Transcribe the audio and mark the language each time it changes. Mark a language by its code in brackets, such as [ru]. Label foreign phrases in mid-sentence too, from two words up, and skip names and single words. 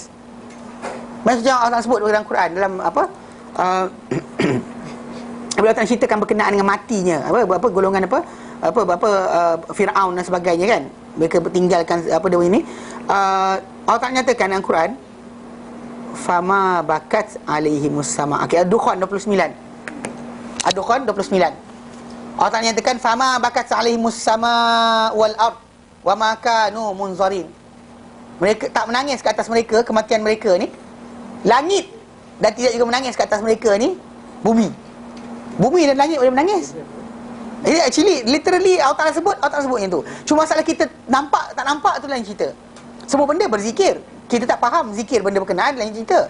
[ms] Macam Allah sebut dalam Quran, dalam bila Allah ceritakan berkenaan dengan matinya golongan Fir'aun dan sebagainya, kan, mereka tinggalkan dia ini, Allah Ta'ala nyatakan dalam Quran [ar] فما بكت عليهم السماء. [ms] Ad-Dukhan 29. Ad-Dukhan 29. Allah Ta'ala nyatakan [ar] فما بكت عليهم السماء والأرض وما كانوا منظرين. [ms] Mereka tak menangis ke atas mereka kematian mereka ni langit, dan tidak juga menangis ke atas mereka ni bumi dan langit boleh menangis. Jadi [en] actually literally [ms] Allah Ta'ala sebut yang tu. Cuma masalah kita nampak tak nampak tu lain cerita. Semua benda berzikir, kita tak faham zikir benda berkenaan lain cerita.